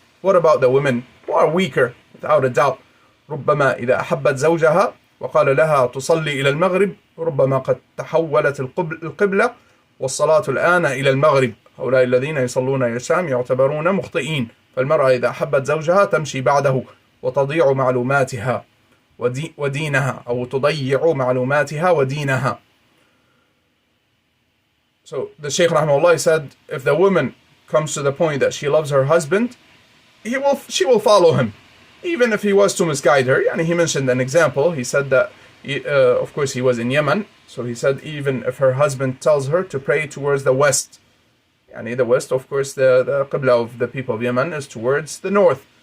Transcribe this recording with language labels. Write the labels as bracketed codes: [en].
[en] What about the women who are weaker without a doubt? [ar] ربما إذا أحبت زوجها وقال لها تصلي إلى المغرب ربما قد تحولت القبلة والصلاة الآن إلى المغرب. هؤلاء الذين يصلون إلى الشام يعتبرون مخطئين. فالمرأة إذا أحبت زوجها تمشي بعده وتضيع معلوماتها ودينها أو تضيع معلوماتها ودينها. [en] So the Shaykh rahimahullah said, if the woman comes to the point that she loves her husband, she will follow him, even if he was to misguide her. And he mentioned an example. He said that, of course, he was in Yemen. So he said, even if her husband tells her to pray towards the west, the west, of course, the qibla of the people of Yemen is towards the north.